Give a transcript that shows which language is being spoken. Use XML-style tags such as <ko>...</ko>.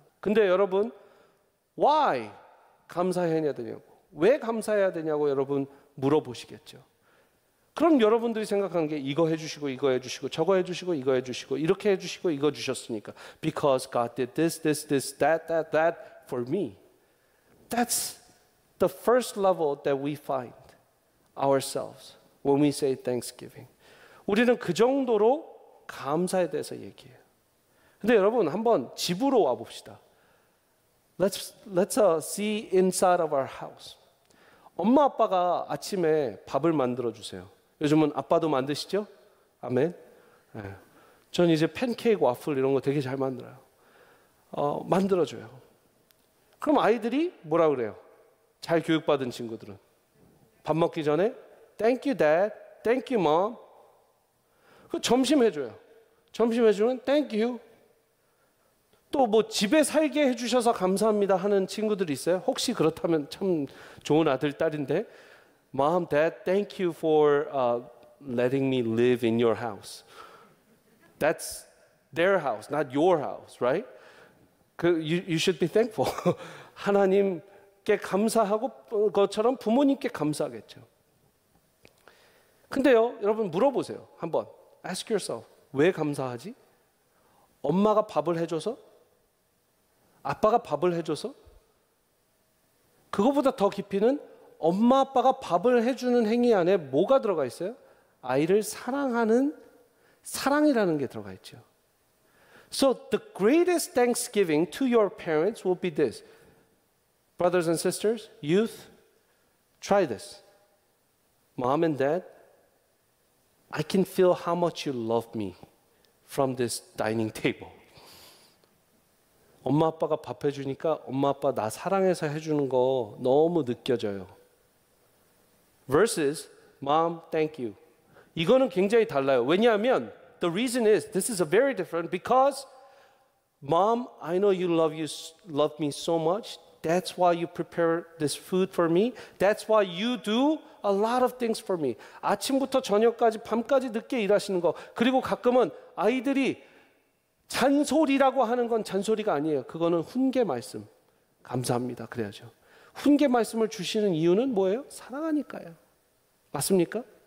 <ko>근데 여러분, why 감사해야 되냐고, 왜 감사해야 되냐고 여러분 물어보시겠죠. 그럼 여러분들이 생각하는 게 이거 해주시고 이거 해주시고 저거 해주시고 이거 해주시고 이렇게 해주시고 이거 주셨으니까</ko> <en>because God did this, this, this, that for me. That's the first level that we find ourselves when we say thanksgiving.</en> <ko>우리는 그 정도로 감사에 대해서 얘기해요. 근데 여러분 한번 집으로 와 봅시다.</ko> <en>Let's see inside of our house.</en> <ko>엄마 아빠가 아침에 밥을 만들어 주세요. 요즘은 아빠도 만드시죠? 아멘. 네. 전 이제 팬케이크, 와플 이런 거 되게 잘 만들어요. 만들어줘요. 그럼 아이들이 뭐라 그래요? 잘 교육받은 친구들은 밥 먹기 전에</ko> <en>Thank you, Dad. Thank you, Mom.</en> <ko>그 점심 해줘요. 점심 해주면</ko> <en>Thank you.</en> <ko>또 뭐 집에 살게 해주셔서 감사합니다 하는 친구들이 있어요? 혹시 그렇다면 참 좋은 아들, 딸인데</ko> <en>Mom, Dad, thank you for letting me live in your house. That's their house, not your house, right? You should be thankful.</en> <ko>하나님께 감사하고 것처럼 부모님께 감사하겠죠. 근데요, 여러분 물어보세요. 한번</ko> <en>ask yourself.</en> <ko>왜 감사하지? 엄마가 밥을 해줘서? 아빠가 밥을 해줘서? 그거보다 더 깊이는 엄마 아빠가 밥을 해주는 행위 안에 뭐가 들어가 있어요? 아이를 사랑하는 사랑이라는 게 들어가 있죠.</ko> <en>So the greatest thanksgiving to your parents will be this. Brothers and sisters, youth, try this. Mom and dad, I can feel how much you love me from this dining table.</en> <ko>엄마 아빠가 밥 해주니까 엄마 아빠 나 사랑해서 해주는 거 너무 느껴져요.</ko> <en>Versus, Mom, thank you.</en> <ko>이거는 굉장히 달라요. 왜냐하면</ko> <en>the reason is this is a very different because Mom, I know you love me so much. That's why you prepare this food for me. That's why you do a lot of things for me.</en> <ko>아침부터 저녁까지 밤까지 늦게 일하시는 거. 그리고 가끔은 아이들이 잔소리라고 하는 건 잔소리가 아니에요. 그거는 훈계 말씀. 감사합니다. 그래야죠. 훈계 말씀을 주시는 이유는 뭐예요? 사랑하니까요. 맞습니까?</ko>